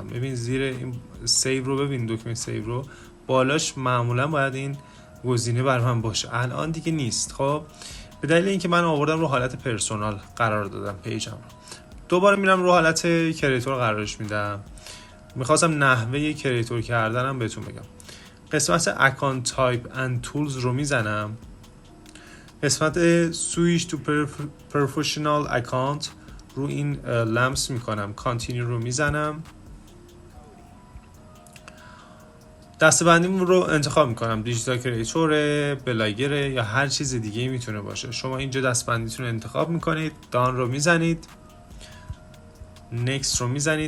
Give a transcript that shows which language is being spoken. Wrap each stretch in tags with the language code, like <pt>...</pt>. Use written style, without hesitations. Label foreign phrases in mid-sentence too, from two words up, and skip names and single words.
<fa>ببین زیر این سیو رو، ببین دکمه سیو رو بالاش معمولا باید این گزینه بر من باشه، الان دیگه نیست. خب به دلیل اینکه من آوردم رو حالت پرسونال قرار دادم پیجم رو، دوباره میرم رو حالت کریتور قرارش میدم. میخواستم نحوه کریتور کردنم بهتون بگم. قسمت</fa> <en>account type and tools</en> <fa>رو میزنم، قسمت</fa> <en>switch to professional account</en> <fa>رو این لمس میکنم، continue رو میزنم، دسته‌بندیمون رو انتخاب میکنم،</fa> <en>digital creator,</en> <fa>بلاگر یا هر چیز دیگه میتونه باشه. شما اینجا دسته‌بندیتون رو انتخاب میکنید، دان رو میزنید، نکست رو میزنید.</fa>